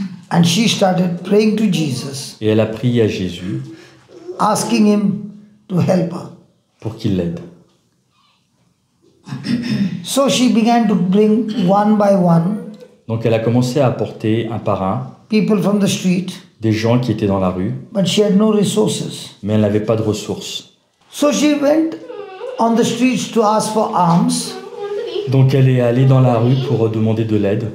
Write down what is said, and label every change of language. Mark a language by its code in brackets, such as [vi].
[en] And she started praying to Jesus, [fr] Et elle a prié à Jésus [en] asking him to help her. [fr] pour qu'il l'aide. [en] So she began to bring one by one [fr] Donc elle a commencé à apporter un par un [en] people from the street, [fr] des gens qui étaient dans la rue, [en] but she had no resources. [fr] mais elle n'avait pas de ressources. [en] So she went on the streets to ask for alms, [fr] Donc elle est allée dans la rue pour demander de l'aide,